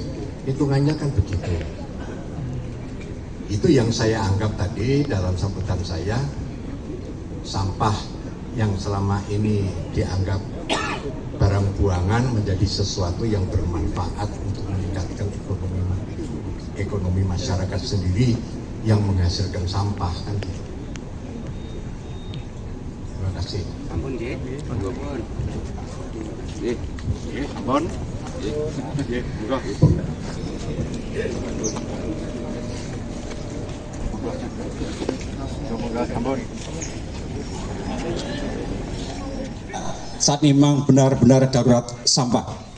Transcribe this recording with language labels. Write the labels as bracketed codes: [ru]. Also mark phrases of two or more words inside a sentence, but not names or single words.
[id] Hitungannya kan begitu. Itu yang saya anggap tadi dalam sambutan saya, sampah yang selama ini dianggap barang buangan menjadi sesuatu yang bermanfaat untuk meningkatkan ekonomi masyarakat sendiri yang menghasilkan sampah kan. Terima kasih. [jv] ampun nggih, ampun. Nggih, ampun. Nggih, monggo. Ampun. [id] Saat ini memang benar-benar darurat sampah.